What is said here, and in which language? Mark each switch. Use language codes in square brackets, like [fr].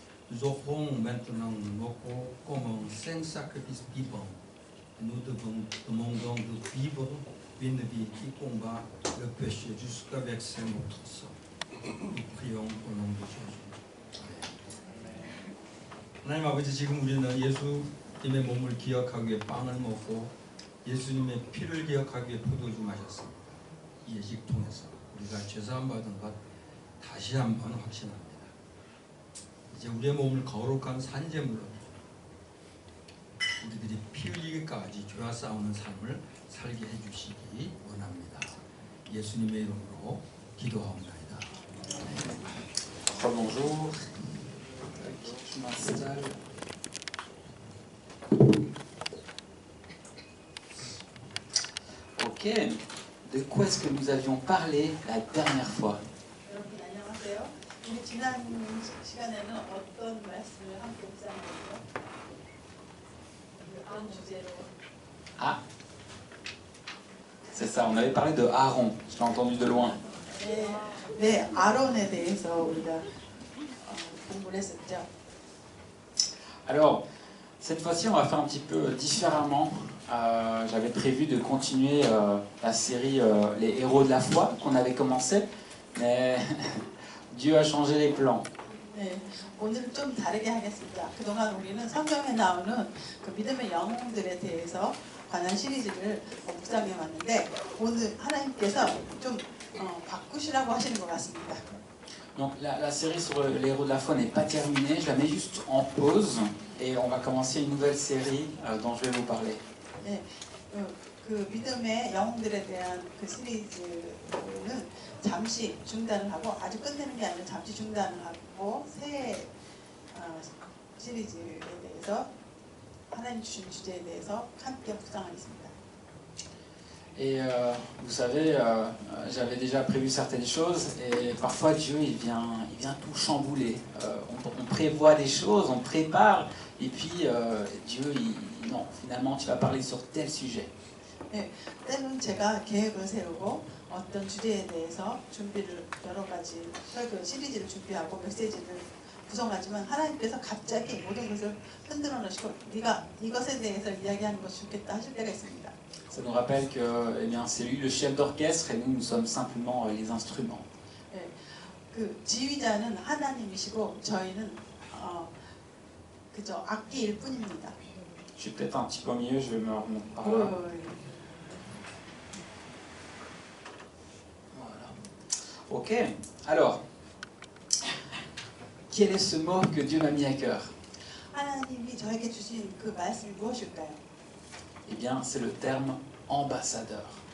[fr] Nous offrons maintenant nos corps comme un saint sacrifice vivant. Nous demandons de vivre une vie qui combat le péché jusqu'à verser notre sang. Nous prions au nom de Jésus. [ko] 하나님 아버지, 지금 우리는 예수님의 몸을 기억하기 위해 빵을 먹고 예수님의 피를 기억하기 위해 포도주 마셨습니다. 이 예식 통해서 우리가 죄사함 받은 것 다시 한번 확신합니다. 이제 우리의 몸을 거룩한 산제물로 우리들이 피 흘리기까지 죄와 싸우는 삶을 살게 해주시기 원합니다. 예수님의 이름으로 기도하옵나이다. [fr] Bonjour. Je m'installe. Ok. De quoi est-ce que nous avions parlé la dernière fois? [ko] 여러분 안녕하세요. 우리 지난 시간에는 어떤 말씀을 함께 묵상했죠? 어떤 주제로? [fr] Ah, c'est ça, on avait parlé de Aaron, je l'ai entendu de loin. [ko] 네, 아론에 대해서 우리가 공부를 했었죠. [fr] Alors, cette fois-ci, on va faire un petit peu différemment. J'avais prévu de continuer la série Les héros de la foi qu'on avait commencé, mais Dieu a changé les plans. [ko] 네, 오늘은 좀 다르게 하겠습니다. 그동안 우리는 성경에 나오는 그 믿음의 영웅들에 대해서 관한 시리즈를 묵상해 왔는데 오늘 하나님께서 좀 바꾸시라고 하시는 것 같습니다. [fr] Donc la série sur les héros de la foi n'est pas terminée, je la mets juste en pause et on va commencer une nouvelle série dont je vais vous parler. [ko] 네, 그 믿음의 영웅들에 대한 그 시리즈는 잠시 중단을 하고 아주 끝내는 게 아니라 잠시 중단을 하고 새 시리즈에 대해서 하나님 주신 주제에 대해서 함께 묵상하겠습니다. [fr] Et vous savez, j'avais déjà prévu certaines choses et parfois Dieu il vient tout chambouler. On prévoit des choses, on prépare et puis Dieu non, finalement tu vas parler sur tel sujet. [ko] 네, 때는 제가 계획을 세우고 어떤 주제에 대해서 준비를 여러 가지 설교 시리즈를 준비하고 메시지를 구성하지만 하나님께서 갑자기 모든 것을 흔들어 놓으시고 네가 이것에 대해서 이야기하는 것이 좋겠다 하실 때가 있습니다. [fr] Ça nous rappelle que eh bien, c'est lui le chef d'orchestre et nous sommes simplement les instruments. [ko] 네, 그 지휘자는 하나님이시고 저희는 그저 악기일 뿐입니다. [fr] Je suis peut-être un petit peu mieux, je vais me remonter par là. Voilà. Ok, alors, quel est ce mot que Dieu m'a mis à cœur? [ko] 하나님이 저에게 주신 그 말씀이 무엇일까요? [fr] Eh bien, c'est le terme ambassadeur.